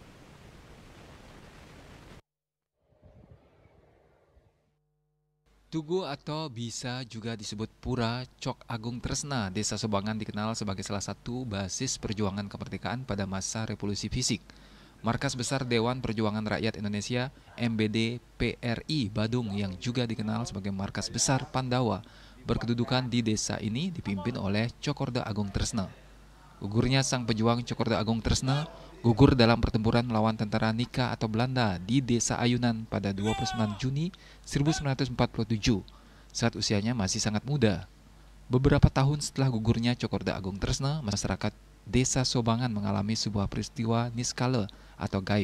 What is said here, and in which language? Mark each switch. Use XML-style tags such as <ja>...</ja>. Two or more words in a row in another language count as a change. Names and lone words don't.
<id>Tugu atau bisa juga disebut Pura Cok Agung Tresna, Desa Sobangan dikenal sebagai salah satu basis perjuangan kemerdekaan pada masa revolusi fisik. Markas besar Dewan Perjuangan Rakyat Indonesia (MBD PRI) Badung yang juga dikenal sebagai markas besar Pandawa berkedudukan di desa ini dipimpin oleh Cokorda Agung Tresna. Gugurnya sang pejuang Cokorda Agung Tresna gugur dalam pertempuran melawan tentara Nika atau Belanda di Desa Ayunan pada 29 Juni 1947 saat usianya masih sangat muda. Beberapa tahun setelah gugurnya Cokorda Agung Tresna, masyarakat Desa Sobangan mengalami sebuah peristiwa niskala atau gaib.</id>